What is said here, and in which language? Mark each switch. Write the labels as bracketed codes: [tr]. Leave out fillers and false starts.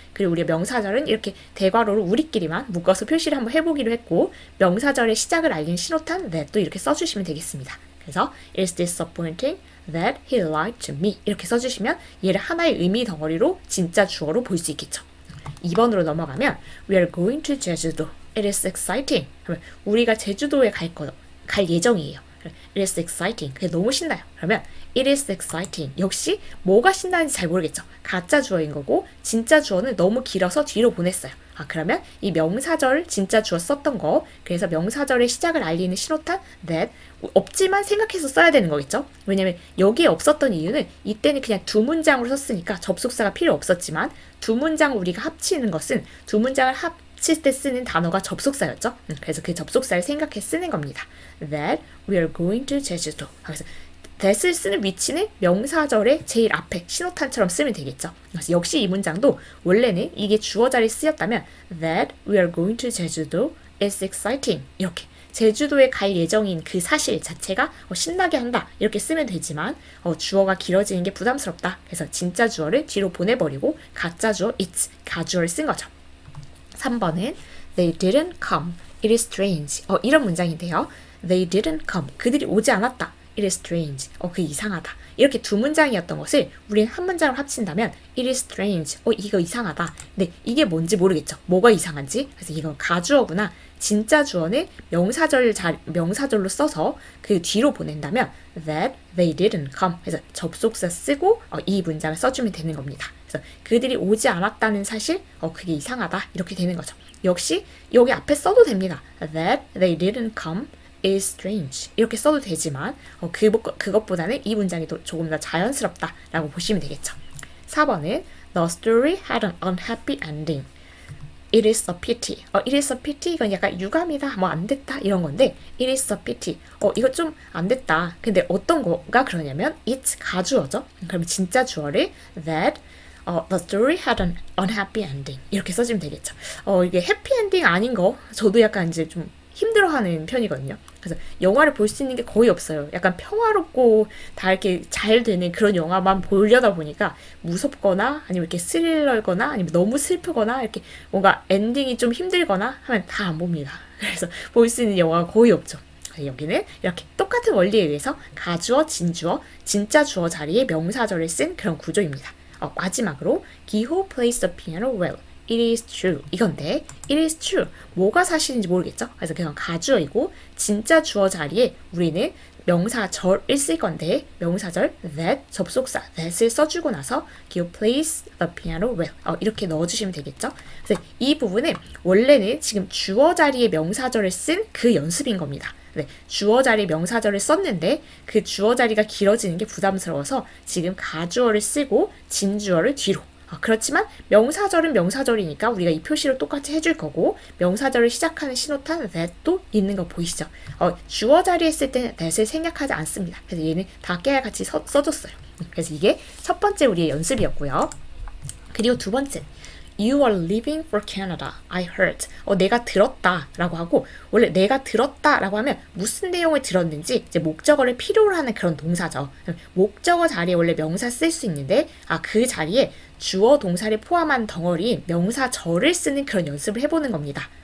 [ko] 그리고 우리가 명사절은 이렇게 대괄호로 우리끼리만 묶어서 표시를 한번 해보기로 했고 명사절의 시작을 알리는 신호탄 that도 이렇게 써주시면 되겠습니다. 그래서 [en] it is disappointing that he lied to me [ko] 이렇게 써주시면 얘를 하나의 의미 덩어리로 진짜 주어로 볼 수 있겠죠. 2번으로 넘어가면 [en] we are going to 제주도. It is exciting. [ko] 그러면 우리가 제주도에 갈 예정이에요. [en] It is exciting. [ko] 그게 너무 신나요. 그러면 [en] it is exciting. [ko] 역시 뭐가 신나는지 잘 모르겠죠. 가짜 주어인 거고 진짜 주어는 너무 길어서 뒤로 보냈어요. 그러면 이 명사절 진짜 주어 썼던 거 그래서 명사절의 시작을 알리는 신호탄 that 없지만 생각해서 써야 되는 거겠죠. 왜냐면 여기에 없었던 이유는 이때는 그냥 두 문장으로 썼으니까 접속사가 필요 없었지만 두 문장을 우리가 합치는 것은 두 문장을 합칠 때 쓰는 단어가 접속사였죠. 그래서 그 접속사를 생각해 쓰는 겁니다. [en] That we are going to 제주도. [ko] 그래서 that을 쓰는 위치는 명사절의 제일 앞에 신호탄처럼 쓰면 되겠죠. 그래서 역시 이 문장도 원래는 이게 주어 자리에 쓰였다면 [en] that we are going to 제주도 is exciting [ko] 이렇게 제주도에 갈 예정인 그 사실 자체가 신나게 한다 이렇게 쓰면 되지만 주어가 길어지는 게 부담스럽다. 그래서 진짜 주어를 뒤로 보내버리고 가짜 주어 it's 가주어를 쓴 거죠. 3번은 [en] they didn't come. It is strange. [ko] 이런 문장인데요. [en] They didn't come. [ko] 그들이 오지 않았다. [en] It is strange. [ko] 그 이상하다. 이렇게 두 문장이었던 것을 우리는 한 문장을 합친다면 [en] it is strange. [ko] 이거 이상하다. 근데 이게 뭔지 모르겠죠. 뭐가 이상한지. 그래서 이건 가주어구나. 진짜 주어는 명사절로 써서 그 뒤로 보낸다면 [en] that they didn't come. [ko] 그래서 접속사 쓰고 이 문장을 써주면 되는 겁니다. 그래서 그들이 오지 않았다는 사실, 그게 이상하다. 이렇게 되는 거죠. 역시 여기 앞에 써도 됩니다. [en] that they didn't come is strange. [ko] 이렇게 써도 되지만 그것보다는 이 문장이 조금 더 자연스럽다라고 보시면 되겠죠. 4번은 [en] The story had an unhappy ending. It is a pity. It is a pity. [ko] 이건 약간 유감이다. 뭐 안 됐다. 이런 건데 [en] It is a pity. [ko] 이거 좀 안 됐다. 근데 어떤 거가 그러냐면 It's 가주어죠. 그럼 진짜 주어를 [en] That the story had an unhappy ending. [ko] 이렇게 써주면 되겠죠. 이게 해피 엔딩 아닌 거 저도 약간 이제 좀 힘들어하는 편이거든요. 그래서 영화를 볼 수 있는 게 거의 없어요. 약간 평화롭고 다 이렇게 잘 되는 그런 영화만 보려다 보니까 무섭거나 아니면 이렇게 스릴러거나 아니면 너무 슬프거나 이렇게 뭔가 엔딩이 좀 힘들거나 하면 다 안 봅니다. 그래서 볼 수 있는 영화가 거의 없죠. 여기는 이렇게 똑같은 원리에 의해서 가주어, 진주어, 진짜 주어 자리에 명사절을 쓴 그런 구조입니다. [en] 마지막으로 Giho plays the piano well. It is true. [ko] 이건데 [en] it is true. [ko] 뭐가 사실인지 모르겠죠? 그래서 그냥 가주어이고 진짜 주어 자리에 우리는 명사절을 쓸 건데 명사절 that 접속사 that을 써주고 나서 [en] Giho plays the piano well. [ko] 이렇게 넣어주시면 되겠죠? 그래서 이 부분은 원래는 지금 주어 자리에 명사절을 쓴 그 연습인 겁니다. 네, 주어 자리 명사절을 썼는데 그 주어 자리가 길어지는 게 부담스러워서 지금 가주어를 쓰고 진주어를 뒤로. 그렇지만 명사절은 명사절이니까 우리가 이 표시로 똑같이 해줄 거고 명사절을 시작하는 신호탄 that도 있는 거 보이시죠? 주어 자리에 쓸 때는 that을 생략하지 않습니다. 그래서 얘는 다 깨알같이 써줬어요. 그래서 이게 첫 번째 우리의 연습이었고요. 그리고 두 번째 [en] You are leaving for Canada. I heard. [ko] 내가 들었다 라고 하고 원래 내가 들었다 라고 하면 무슨 내용을 들었는지 이제 목적어를 필요로 하는 그런 동사죠. 목적어 자리에 원래 명사 쓸 수 있는데 그 자리에 주어 동사를 포함한 덩어리인 명사절을 쓰는 그런 연습을 해보는 겁니다.